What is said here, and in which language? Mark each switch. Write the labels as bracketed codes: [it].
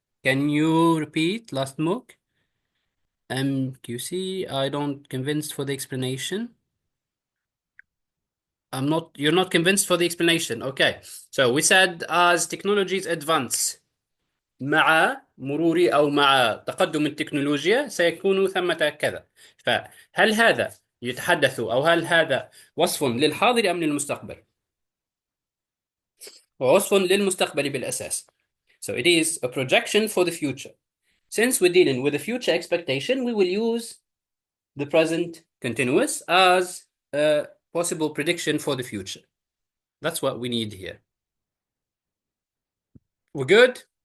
[en] Can you repeat last mock? MQC, I don't convinced for the explanation. You're not convinced for the explanation. Okay. So we said as technologies advance, [ar] مع مرور أو مع تقدم التكنولوجيا سيكون ثمة كذا. فهل هذا يتحدث أو هل هذا وصف للحاضر أم للمستقبل؟ هو وصف للمستقبل بالأساس. [en] So it is a projection for the future. Since we're dealing with a future expectation, we will use the present continuous as a possible prediction for the future. That's what we need here. We're good?